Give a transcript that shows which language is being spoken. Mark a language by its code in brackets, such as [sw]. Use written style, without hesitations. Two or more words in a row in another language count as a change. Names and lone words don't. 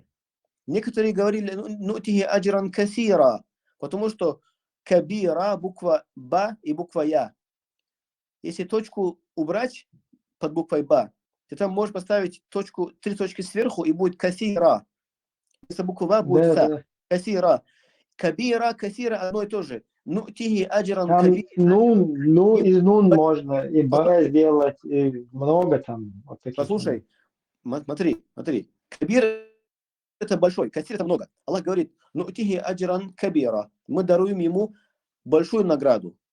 [ru] Некоторые говорили [ar] نؤتيه أجرا كثيرا, [ru] потому что кабира, буква ба и буква я. Если точку убрать под буквой ба, ты там можешь поставить точку, 3 точки сверху, и будет касира. Если буква ба будет са. Касира. [ar] كبيرا كثيرا [ru] одно и то же. [ar] نؤتيه أجرا كبيرا. [ru] Из нун можно и ба сделать, и много там. Вот таких. Послушай, смотри. Кабир это большой, касир это много. Аллах говорит: [ar] نؤتيه أجرا كبيرا. [ru] Мы даруем ему большую награду.